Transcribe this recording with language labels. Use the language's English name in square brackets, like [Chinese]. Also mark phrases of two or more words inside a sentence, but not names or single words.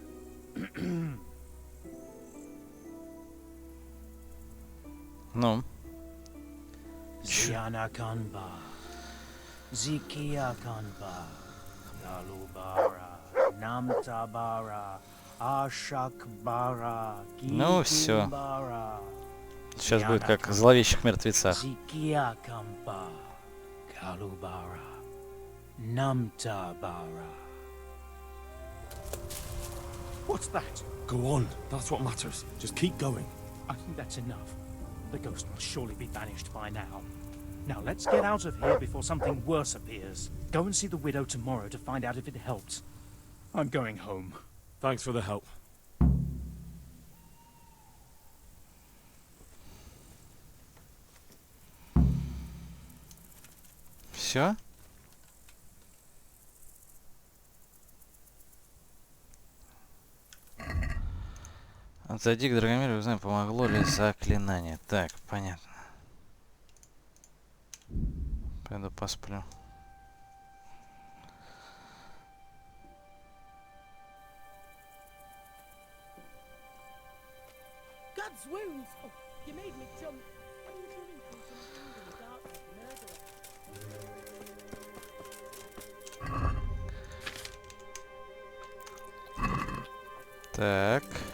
[Russian] Ну. Ziana Kanba. Zikia Kanba. Galubara. Namtabara. Ashakbara. Ну, всё. Gikumbara. Сейчас будет как в зловещих мертвецах. Zikia Kampa. Galubara. Namtabara. [English] What's that? Go on. That's what matters. Just keep going. I think that's enough. The ghost will surely be banished by now. Now let's get out of here before something worse appears. Go and see the widow tomorrow to find out if it helps. I'm going home. Thanks for the help. [Russian] Все? Отойди к Драгомиру и узнаем, помогло ли заклинание. Так, понятно. Пойду посплю. [English] God's wounds! Oh, you made me jump. I was running from some wound in the dark like a murderer. [Russian] Так.